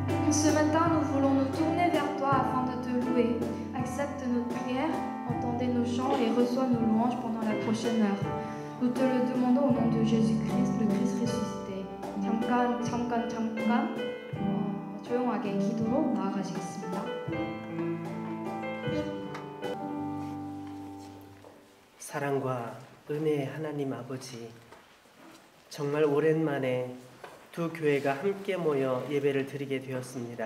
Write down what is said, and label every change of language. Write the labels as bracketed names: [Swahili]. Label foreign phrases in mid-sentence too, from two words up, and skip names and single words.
[French] Ce matin, nous voulons nous tourner vers toi afin de te louer. Accepte notre prière, entendez nos chants et reçois nos louanges pendant la prochaine heure. Nous te le demandons au nom de Jésus-Christ, le Christ ressuscité. [Korean] 잠깐 조용하게 기도로 나아가시겠습니다. 사랑과 은혜의 하나님 아버지, 정말 오랜만에 두 교회가 함께 모여 예배를 드리게 되었습니다.